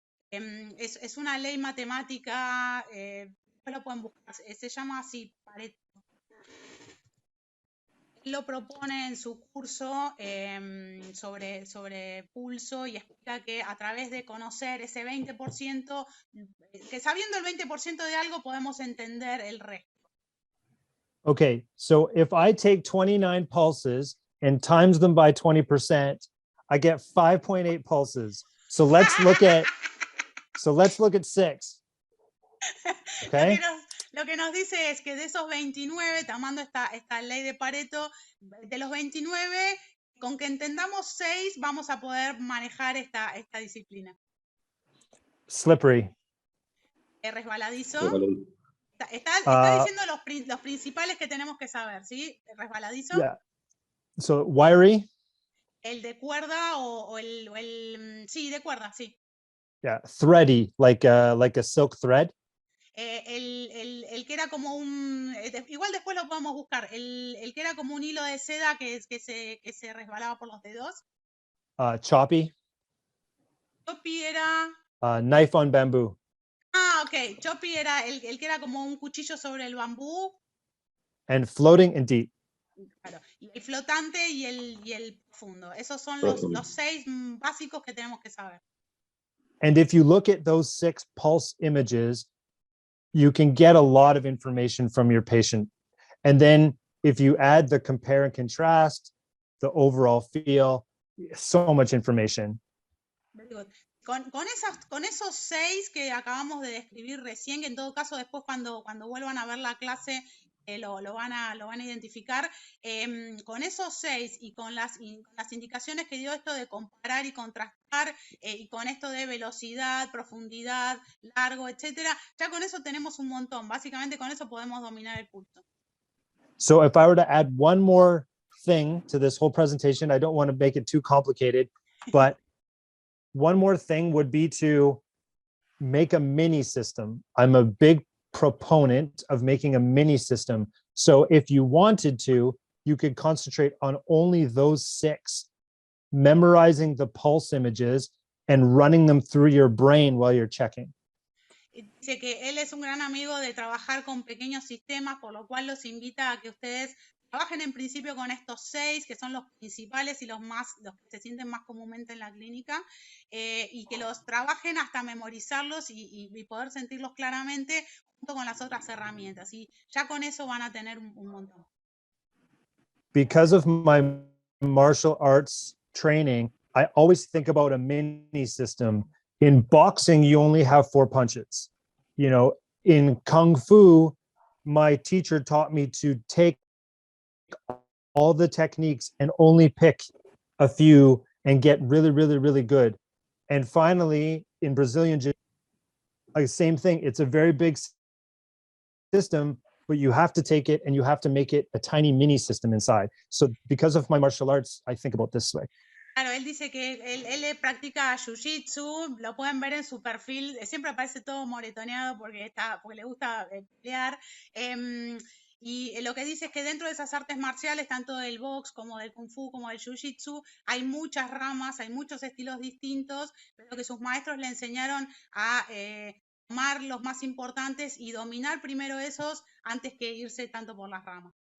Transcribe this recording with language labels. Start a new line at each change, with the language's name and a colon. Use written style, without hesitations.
Spanish: Es una ley matemática, después lo pueden buscar, se llama así, Pareto. Él lo propone en su curso sobre pulso y explica que a través de conocer ese 20%, que sabiendo el 20% de algo podemos entender el resto.
English: Okay, so if I take 29 pulses and times them by 20%, I get 5.8 pulses. So let's look at 6. Okay?
Spanish: Lo que nos dice es que de esos 29, tomando esta ley de Pareto, de los 29, con que entendamos 6, vamos a poder manejar esta disciplina.
English: Slippery.
Spanish: Resbaladizo. Está diciendo los principales que tenemos que saber, ¿sí? Resbaladizo.
English: Yeah. So wiry.
Spanish: El de cuerda o el sí, de cuerda, sí.
English: Yeah, thready, like a silk thread.
Spanish: El que era como igual después lo podemos buscar, el que era como un hilo de seda que se resbalaba por los dedos.
English: Choppy.
Spanish: Choppy era
English: Knife on bamboo. Ah, ok.
Spanish: Choppy era el que era como un cuchillo sobre el bambú.
English: And floating and deep.
Spanish: Claro. Y el flotante y el profundo. Esos son Profundo. los 6 básicos que tenemos que saber.
English: And if you look at those 6 pulse images, you can get a lot of information from your patient. And then if you add the compare and contrast, the overall feel, so much information. Very good.
Spanish: Con esos 6 que acabamos de describir recién, que en todo caso después cuando vuelvan a ver la clase lo van a identificar, con esos 6 y con las indicaciones que dio esto de comparar y contrastar, y con esto de velocidad, profundidad, largo, etcétera, ya con eso tenemos un montón. Básicamente con eso podemos dominar el pulso.
English: So if I were to add one more thing to this whole presentation, I don't want to make it too complicated, but one more thing would be to make a mini system. I'm a big proponent of making a mini system. So if you wanted to, you could concentrate on only those 6, memorizing the pulse images and running them through your brain while you're checking. Dice que él es un gran amigo de trabajar con pequeños sistemas, por lo cual los invita a que ustedes trabajen en principio con estos 6, que son los principales y los que se sienten más comúnmente en la clínica, y que los trabajen hasta memorizarlos y poder sentirlos claramente junto con las otras herramientas. Y ya con eso van a tener un montón. Because of my martial arts training, I always think about a mini system. In boxing, you only have 4 punches. You know, in Kung Fu, my teacher taught me to take all the techniques and only pick a few and get really, really, really good. And finally, in Brazilian Jiu-Jitsu, same thing. It's a very big system, but you have to take it and you have to make it a tiny mini system inside. So because of my martial arts, I think about this way.
Spanish: Claro, él dice que él practica jiu-jitsu, lo pueden ver en su perfil, siempre aparece todo moretoneado porque le gusta pelear. Y lo que dice es que dentro de esas artes marciales, tanto del box como del kung fu, como del jiu-jitsu, hay muchas ramas, hay muchos estilos distintos, pero que sus maestros le enseñaron a tomar los más importantes y dominar primero esos antes que irse tanto por las ramas.